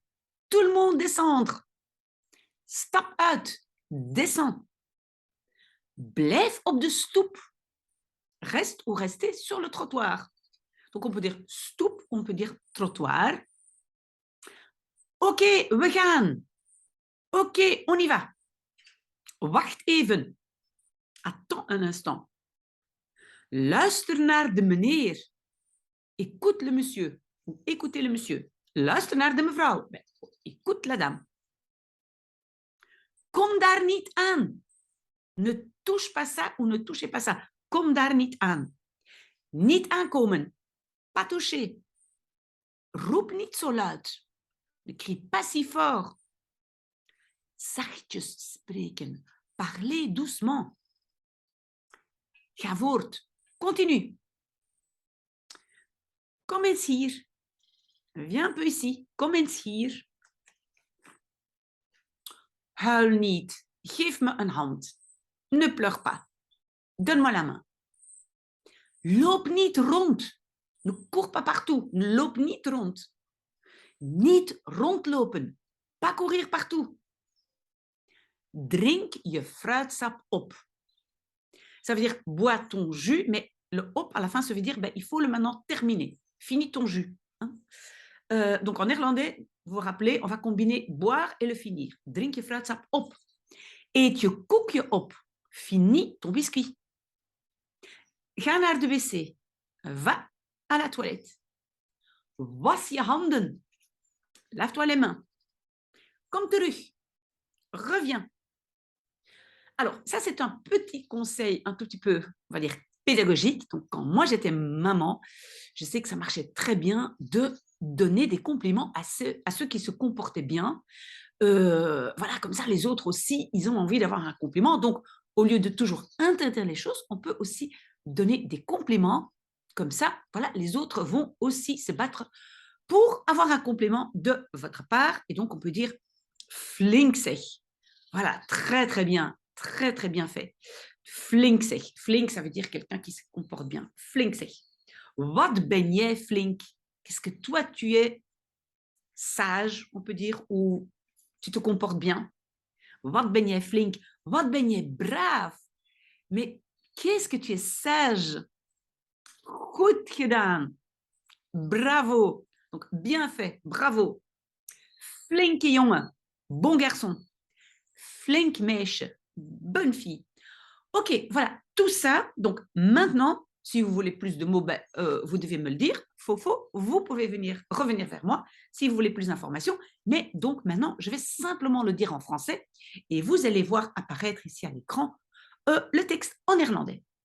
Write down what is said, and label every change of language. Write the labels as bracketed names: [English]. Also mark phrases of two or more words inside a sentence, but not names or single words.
[French] Tout le monde descendre. [Dutch] Stap uit. Descends. Blijf op de stoep. [French] Reste ou restez sur le trottoir. Donc, on peut dire stoep, on peut dire trottoir. [Dutch] Ok, we gaan. [French] Ok, on y va. [Dutch] Wacht even. [French] Attends un instant. [Dutch] Luister naar de meneer. [French] Écoute le monsieur. Ou écoutez le monsieur. [Dutch] Luister naar de mevrouw. [French] Écoute la dame. [Dutch] Kom daar niet aan. [French] Ne touche pas ça ou ne touchez pas ça. [Dutch] Kom daar niet aan. Niet aankomen. [French] Pas toucher. [Dutch] Roep niet zo luid. [French] Ne crie pas si fort. [Dutch] Zachtjes spreken. [French] Parlez doucement. [Dutch] Ga voort. Continue. Kom eens hier. [French] Viens un peu ici. [Dutch] Kom eens hier. Huil niet. Geef me een hand. [French] Ne pleure pas. Donne-moi la main. [Dutch] Loop niet rond. [French] Ne cours pas partout. [Dutch] Ne loop niet rond. Niet rondlopen. [French] Pas courir partout. [Dutch] Drink je fruitsap op. [French] Ça veut dire bois ton jus, mais le op à la fin, ça veut dire il faut le maintenant terminer. Finis ton jus. Hein? Donc en néerlandais, vous vous rappelez, on va combiner boire et le finir. [Dutch] Drink je fruitsap op. Eet je koekje op. [French] Finis ton biscuit. [Dutch] Ga naar de wc. [French] Va à la toilette. [Dutch] Was je handen. [French] Lave-toi les mains. [Dutch] Kom terug. [French] Reviens. Alors, ça, c'est un petit conseil un tout petit peu, on va dire, pédagogique. Donc, quand moi, j'étais maman, je sais que ça marchait très bien de donner des compliments à ceux qui se comportaient bien. Voilà, comme ça, les autres aussi, ils ont envie d'avoir un compliment. Donc, au lieu de toujours interdire les choses, on peut aussi donner des compliments. Comme ça, voilà, les autres vont aussi se battre pour avoir un compliment de votre part. Et donc, on peut dire [Dutch] flink zeg. [French] Voilà, très, très bien. Très, très bien fait. [Dutch] Flink zeg. Flink, [French] ça veut dire quelqu'un qui se comporte bien. [Dutch] Flink zeg. Wat ben jij flink? [French] Qu'est-ce que toi, tu es sage, on peut dire, ou tu te comportes bien? [Dutch] Wat ben jij flink? Wat ben jij braaf? [French] Mais qu'est-ce que tu es sage? [Dutch] Goed gedaan. [French] Bravo. Donc, bien fait. Bravo. [Dutch] Flinke jongen. [French] Bon garçon. [Dutch] Flink meisje. [French] Bonne fille. Ok, voilà, tout ça. Donc, maintenant, si vous voulez plus de mots, vous devez me le dire. Faux, vous pouvez revenir vers moi si vous voulez plus d'informations. Mais donc, maintenant, je vais simplement le dire en français et vous allez voir apparaître ici à l'écran le texte en néerlandais.